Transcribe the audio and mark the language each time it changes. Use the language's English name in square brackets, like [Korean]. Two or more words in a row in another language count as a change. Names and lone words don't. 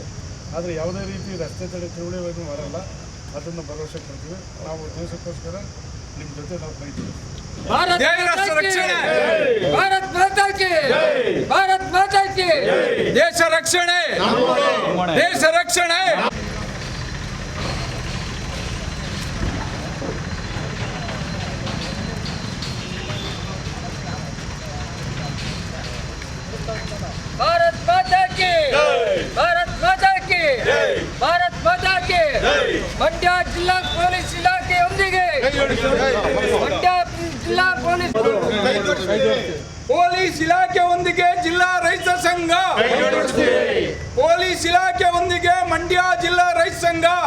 [Kannada] ಆದರೆ ಯಾವುದೇ ರೀತಿ ರಸ್ತೆ ತಡೆ ತಿಳುವಳಿಕೆ ಮಾಡಲ್ಲ. ಅದನ್ನು ಭರವಸೆ ಕೊಡ್ತೀವಿ. ನಾವು ದೇಶಕ್ಕೋಸ್ಕರ ನಿಮ್ಮ ಜೊತೆ ನಾವು ಕೈ ಜೋಡಿಸ್ತೀವಿ. [Hindi] भारत माता की, भारत माता की, [Kannada] ದೇಶ ರಕ್ಷಣೆ, ದೇಶ ರಕ್ಷಣೆ. [Hindi] भारत माता की, भारत माता की, भारत माता की. [Kannada] ಮಂಡ್ಯ ಜಿಲ್ಲಾ ಪೊಲೀಸ್ ಇಲಾಖೆಯೊಂದಿಗೆ, ಮಂಡ್ಯ ಜಿಲ್ಲಾ ಪೊಲೀಸ್ ಇಲಾಖೆಯೊಂದಿಗೆ ಜಿಲ್ಲಾ ರೈತ ಸಂಘ, ಪೊಲೀಸ್ ಇಲಾಖೆಯೊಂದಿಗೆ ಮಂಡ್ಯ ಜಿಲ್ಲಾ ರೈತ ಸಂಘ.